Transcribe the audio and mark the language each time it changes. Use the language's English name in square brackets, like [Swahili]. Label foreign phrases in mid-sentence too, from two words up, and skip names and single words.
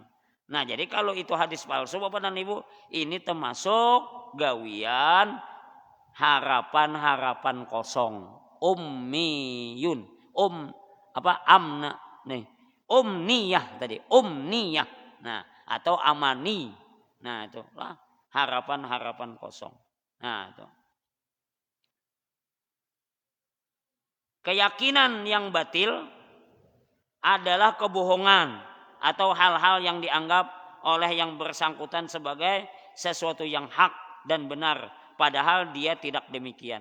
[Indonesian] Nah, jadi kalau itu hadis palsu Bapak dan Ibu, ini termasuk gawian harapan-harapan kosong. [Arabic] Ummiyun. Amna nih. [Indonesian] Umniyah tadi, umniyah. Nah, atau amani. Nah, itu lah harapan-harapan kosong. Nah, itu. Keyakinan yang batil adalah kebohongan atau hal-hal yang dianggap oleh yang bersangkutan sebagai sesuatu yang hak dan benar, padahal dia tidak demikian.